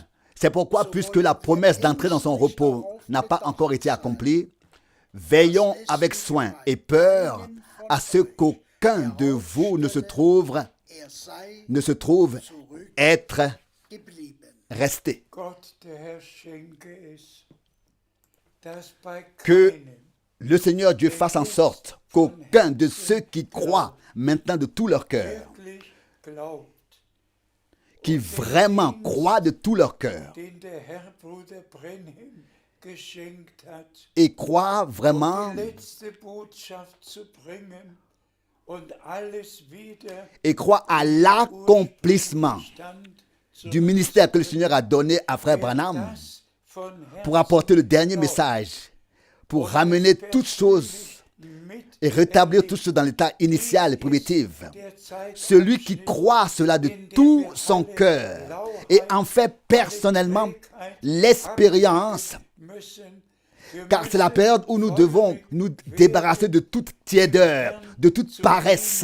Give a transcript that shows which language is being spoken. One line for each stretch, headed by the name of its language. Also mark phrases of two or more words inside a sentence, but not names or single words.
French: C'est pourquoi, puisque la promesse d'entrer dans son repos n'a pas encore été accomplie, Veillons avec soin et peur à ce qu'aucun de vous ne se trouve être resté.
German: Gott, der Herr, schenke es, dass bei
French: Que
German: keinem
French: le Seigneur Dieu fasse en sorte qu'aucun de ceux qui croient maintenant de tout leur cœur,
German: wirklich glaubt,
French: qui vraiment croient de tout leur cœur
German: den der Herr Bruder Brenhem geschenkt hat,
French: et croient vraiment
German: die letzte Botschaft zu bringen und alles wieder
French: et croient à l'accomplissement
German: stand zu
French: du ministère que le Seigneur a donné à Frère Branham
German: das von
French: pour apporter le dernier message, pour ramener toutes choses et rétablir toutes choses dans l'état initial et primitif. Celui qui croit cela de tout son cœur et en fait personnellement l'expérience, car c'est la période où nous devons nous débarrasser de toute tiédeur, de toute paresse.